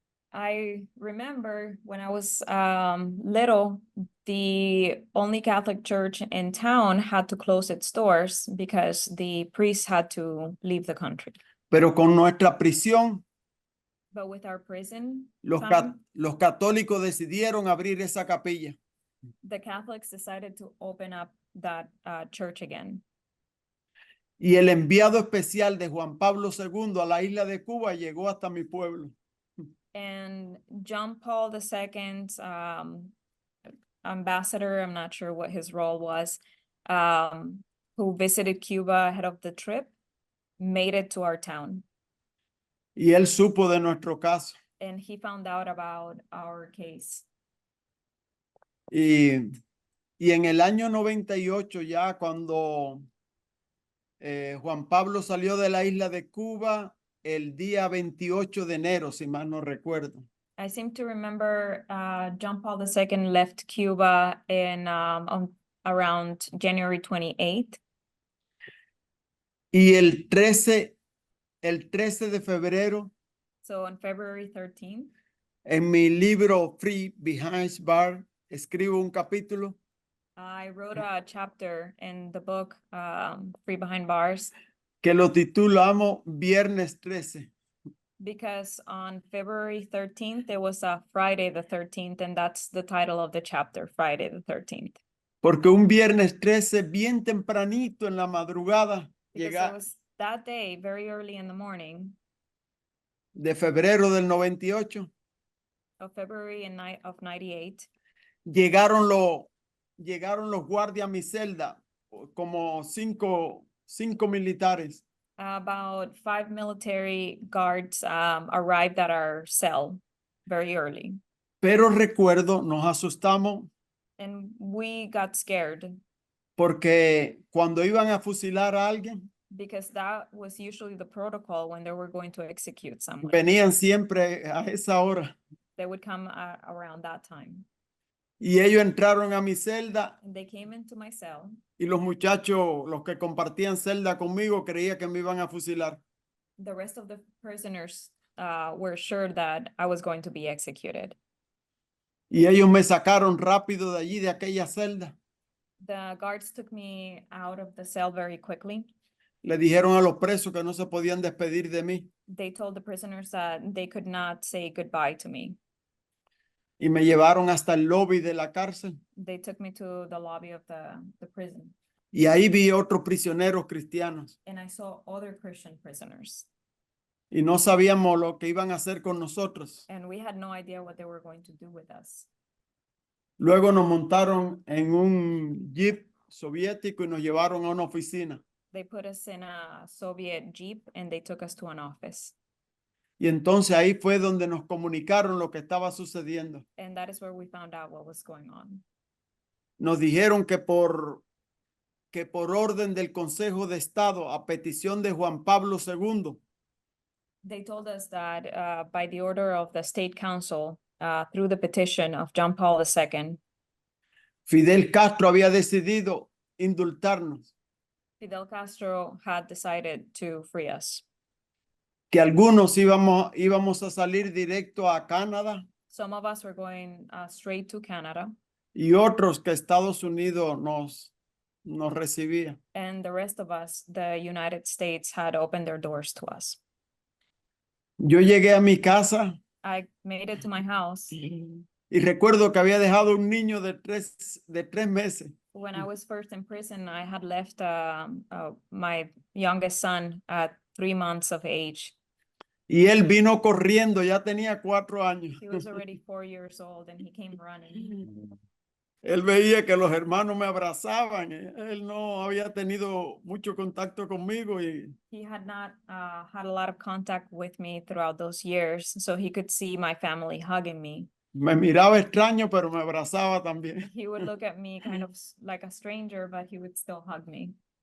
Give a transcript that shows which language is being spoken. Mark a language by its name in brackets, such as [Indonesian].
[English] I remember when I was little, the only Catholic church in town had to close its doors because the priests had to leave the country. [Spanish] Pero con nuestra prisión, [English] But with our prison, [Spanish] los católicos decidieron abrir esa capilla. [English] the Catholics decided to open up that church again. [Spanish] Y el enviado especial de Juan Pablo II a la isla de Cuba llegó hasta mi pueblo. [English] And John Paul II's ambassador, I'm not sure what his role was, who visited Cuba ahead of the trip, made it to our town. [Spanish] Y él supo de nuestro caso. [English] And he found out about our case. [Spanish] Y en el año 98 ya cuando Juan Pablo salió de la isla de Cuba el día 28 de enero, si mal no recuerdo. [English] I seem to remember John Paul II left Cuba in around January 28th. [Spanish] Y el 13 de febrero, [English] So on February 13th, [Spanish] en mi libro Free Behind Bars, escribo un capítulo [English] I wrote a chapter in the book Free Behind Bars, [Spanish] que lo titulamos Viernes 13. [English] because on February 13th, there was a Friday the 13th, and that's the title of the chapter, Friday the 13th. [Spanish] Porque un viernes 13, bien tempranito en la madrugada, [English] Because it was that day, very early in the morning [Spanish] de febrero del 98, [English] of February of 98. [Spanish] llegaron los guardias a mi celda, como cinco militares. [English] About 5 military guards arrived at our cell very early, [Spanish] Pero recuerdo, nos asustamos [English] and we got scared [Spanish] porque cuando iban a fusilar a alguien, [English] because that was usually the protocol when they were going to execute someone. [Spanish] venían siempre a esa hora. [English] They would come around that time. [Spanish] Y ellos entraron a mi celda [English] And they came into my cell, [Spanish] y los muchachos, los que compartían celda conmigo, creían que me iban a fusilar. [English] the rest of the prisoners were sure that I was going to be executed. [Spanish] Y ellos me sacaron rápido de allí, de aquella celda. [English] The guards took me out of the cell very quickly. [Spanish] Le dijeron a los presos que no se podían despedir de mí [English] They told the prisoners that they could not say goodbye to me. [Spanish] y me llevaron hasta el lobby de la cárcel. [English] They took me to the lobby of the prison, [Spanish] Y ahí vi otros prisioneros cristianos [English] and I saw other Christian prisoners, [Spanish] y no sabíamos lo que iban a hacer con nosotros. [English] and we had no idea what they were going to do with us. [Spanish] Luego nos montaron en un jeep soviético y nos llevaron a una oficina. [English] They put us in a Soviet Jeep and they took us to an office. [Spanish] Y entonces ahí fue donde nos comunicaron lo que estaba sucediendo. [English] And that is where we found out what was going on. [Spanish] Nos dijeron que por orden del Consejo de Estado, a petición de Juan Pablo II, [English] They told us that by the order of the State Council, through the petition of John Paul II, [Spanish] Fidel Castro había decidido indultarnos, [English] Fidel Castro had decided to free us. [Spanish] que algunos íbamos a salir directo a Canadá [English] Some of us were going straight to Canada, [Spanish] y otros que Estados Unidos nos recibía. [English] and the rest of us, the United States, had opened their doors to us. [Spanish] Yo llegué a mi casa [English] I made it to my house. [Spanish] y recuerdo que había dejado un niño de tres meses. [English] When I was first in prison, I had left my youngest son at 3 months of age. [Spanish] Y él vino corriendo, ya tenía 4 años. [English] He was already 4 years old and he came running. [Spanish] Él veía que los hermanos me abrazaban. Él no había tenido mucho contacto conmigo y [English] He had not had a lot of contact with me throughout those years, so he could see my family hugging me. [Spanish] me miraba extraño, pero me abrazaba también. [English] He would look at me kind of like a stranger, but he would still hug me.